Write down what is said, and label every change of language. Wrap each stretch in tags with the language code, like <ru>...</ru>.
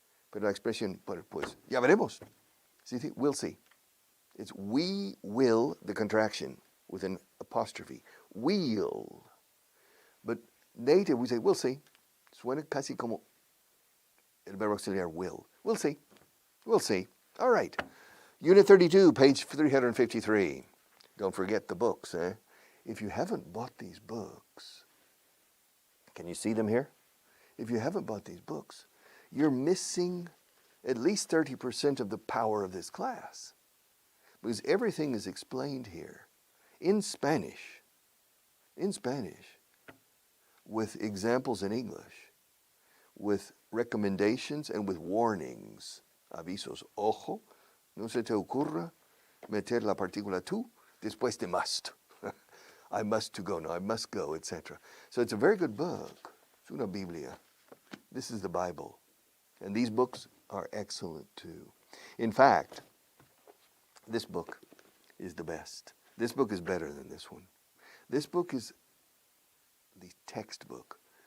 <es>Pero la expresión, pues, ya veremos.</es> <en>See, we'll see. It's we will, the contraction, with an apostrophe. We'll. But native, we say, we'll see.</en> <es>Suena casi como el verbo auxiliar will.</es> <en>We'll see. We'll see. All right. Unit 32, page 353. Don't forget the books, eh? If you haven't bought these books, can you see them here? If you haven't bought these books, you're missing at least 30% of the power of this class. Because everything is explained here in Spanish, with examples in English, with recommendations and with warnings, avisos.</en> <es>Ojo, no se te ocurra meter la partícula tú después de must.</es> <en>I must to go, no, I must go, etc. So it's a very good book.</en> <es>Es una Biblia.</es> <en>This is the Bible. And these books are excellent too. In fact, this book is the best. This book is better than this one. This book is the textbook.</en>